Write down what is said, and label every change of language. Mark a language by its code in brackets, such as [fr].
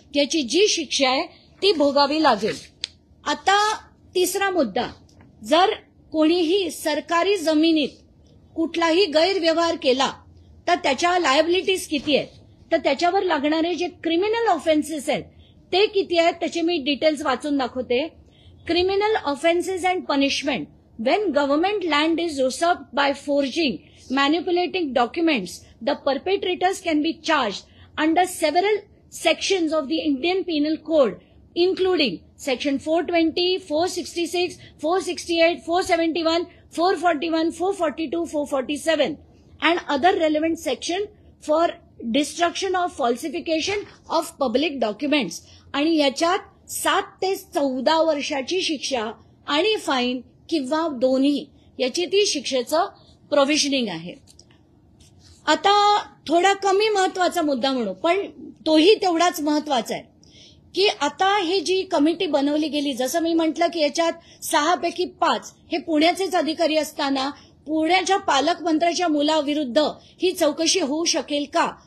[mr] याची जी शिक्षा आहे ती भोगावी लागेल. आता तिसरा मुद्दा, जर कोणीही सरकारी जमिनीत कुठलाही गैरव्यवहार केला तर त्याच्या लायबिलिटीज किती आहेत, तर त्याच्यावर लागणारे जे क्रिमिनल ऑफेन्सेस आहेत ते किती आहेत त्याचे मी डिटेल्स वाचून दाखवते. [en] Criminal offences and punishment when government land is usurped by forging, manipulating documents, the perpetrators can be charged under several sections of the Indian Penal Code, including section 420, 466, 468, 471, 441, 442, 447 and other relevant section for destruction of falsification of public documents. [mr] आणि याच्यात 7 ते 14 वर्षाची शिक्षा आणि fine किंवा दोन्ही याची ती शिक्षेचं प्रोव्हिजनिंग आहे. आता थोडा कमी महत्वाचा मुद्दा म्हणू, पण तोही तेवढाच महत्वाचा आहे की आता हे जी कमिटी बनवली गेली, जसं मी म्हटलं की याच्यात 6 पैकी 5 हे पुण्याचेच अधिकारी असताना पुण्याच्या पालकमंत्र्याच्या मुलाविरुद्ध ही चौकशी होऊ शकेल का?